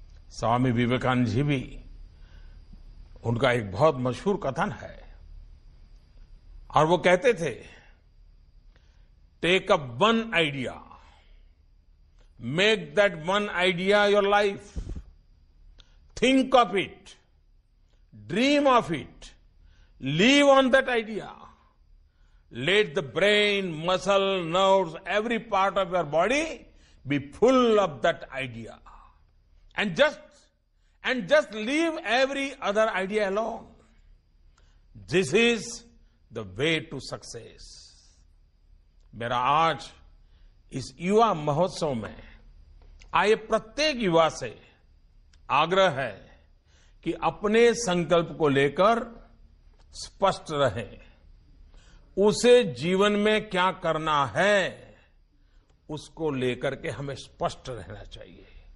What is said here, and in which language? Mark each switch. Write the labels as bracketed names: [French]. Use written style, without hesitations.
[Hindi] स्वामी विवेकानंद जी भी, उनका एक बहुत मशहूर कथन है और वो कहते थे, [English] Take up one idea, make that one idea your life, think of it, dream of it, live on that idea. Let the brain, muscle, nerves, every part of your body be full of that idea. And just leave every other idea alone. This is the way to success. [Hindi] मेरा आज इस युवा महोत्सव में आए प्रत्येक युवा से आग्रह है कि अपने संकल्प को लेकर स्पष्ट रहें। उसे जीवन में क्या करना है, उसको लेकर के हमें स्पष्ट रहना चाहिए।